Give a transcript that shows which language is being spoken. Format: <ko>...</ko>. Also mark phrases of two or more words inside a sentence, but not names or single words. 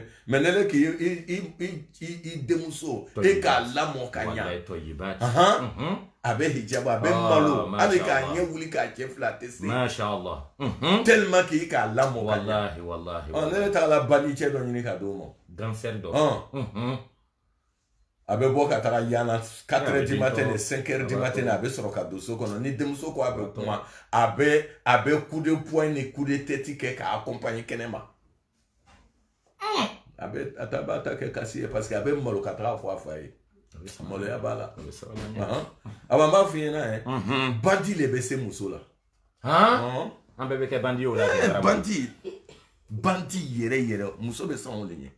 <bm>Mais ne k'i denmuso e k'a lamɔ ka ɲa.</bm> <ar>والله طيبة.</ar> <bm>A bɛ hijab a bɛ malo hali k'a ɲɛ wuli k'a cɛ fila tɛ se.</bm> <ar>ما شاء الله.</ar> <fr>Tellement que</fr> <bm>k'a lamɔ ka ɲa. Wallahi. Ne ne taara bandi cɛ dɔ ɲini k'a d'o ma.</bm> <fr>Grand frère dɔ.</fr> <bm>A bɛ bɔ ka taga yana</bm> <fr>4h du matin 5h du matin</fr> <bm>a bɛ sɔrɔ ka don so kɔnɔ ni denmuso ko a bɛ kuma a bɛ</bm> <fr>coup de poing</fr> <bm>ni</bm> <fr>coup de tête</fr> <bm>kɛ k'a accompagner kɛnɛma a b'a ta kɛ kasi ye</bm> <fr>parce que</fr> <bm>a bɛ malo ka taga fɔ a fa ye maloya b'a la a b'a f'i ɲɛna yɛ bandi le bɛ se muso la an bɛɛ bɛ kɛ bandi o la bandi yɛrɛ muso bɛ sɔn o de ɲɛ</bm>